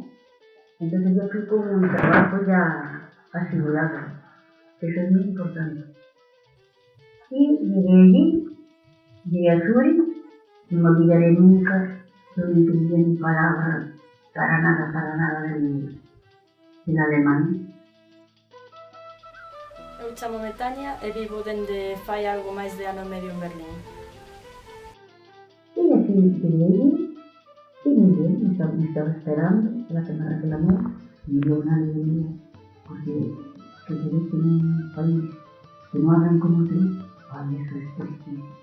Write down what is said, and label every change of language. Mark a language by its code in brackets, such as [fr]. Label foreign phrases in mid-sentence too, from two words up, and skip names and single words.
[es] Entonces yo fui con un trabajo ya asegurado. Eso es muy importante. Y llegué a Zurich, no me olvidaré nunca, yo no entendía ni palabra para nada del alemán. [gl] Eu chamo-me Tania e vivo dende fai algo máis de ano e medio en Berlín. [es] Y así llegué allí, y muy bien, me estaba esperando, la que me reclamó, me dio una alegría, porque que se ve que en un país que no hablan como tú, ay, eso es triste.